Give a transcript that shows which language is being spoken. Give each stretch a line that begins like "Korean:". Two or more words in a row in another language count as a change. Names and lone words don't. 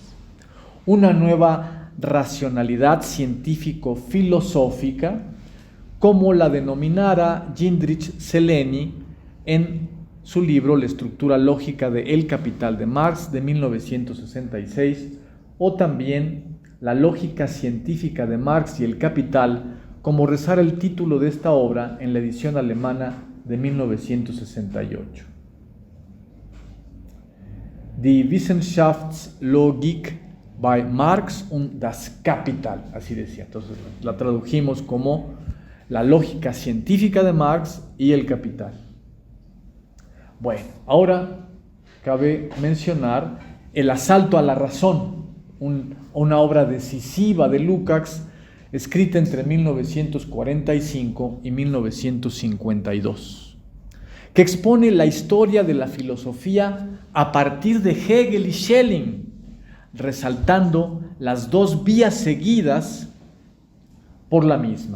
Spanish: Una nueva racionalidad científico-filosófica, como la denominara Jindřich Zeleny en su libro La estructura lógica de El Capital de Marx de 1966, o también La lógica científica de Marx y el Capital, como rezara el título de esta obra en la edición alemana de 1968. Die Wissenschaftslogik bei Marx und das Kapital, así decía. Entonces la tradujimos como la lógica científica de Marx y el Capital. Bueno, ahora cabe mencionar El asalto a la razón, una obra decisiva de Lukács, escrita entre 1945 y 1952, que expone la historia de la filosofía a partir de Hegel y Schelling, resaltando las dos vías seguidas por la misma.